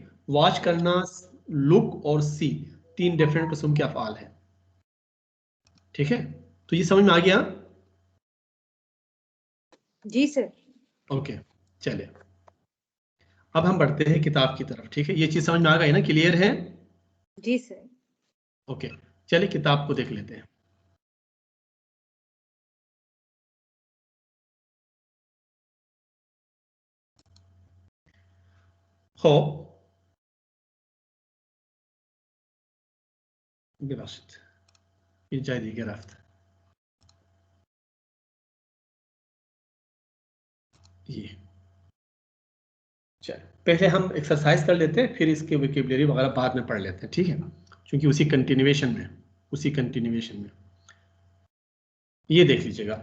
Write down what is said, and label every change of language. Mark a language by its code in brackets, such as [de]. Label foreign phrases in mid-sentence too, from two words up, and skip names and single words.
[ur] واچ کرنا، لک اور سی، تین ڈفرنٹ قسم کے افعال ہیں، ٹھیک ہے. تو یہ سمجھ میں آ گیا? جی سر. اوکے، چلیے اب ہم بڑھتے ہیں کتاب کی طرف، ٹھیک ہے. یہ چیز سمجھ میں آ گئی نا، کلیئر ہے? جی سر. اوکے، چلیے کتاب کو دیکھ لیتے ہیں. [fa] خب ببخشید یه جای دیگه رفت. [ur] یہ چلیے پہلے ہم ایکسرسائز کر لیتے ہیں، پھر اس کے ووکیبلری وغیرہ بعد میں پڑھ لیتے ہیں، ٹھیک ہے. کیونکہ اسی کنٹینیوایشن میں یہ دیکھ لیجیے گا.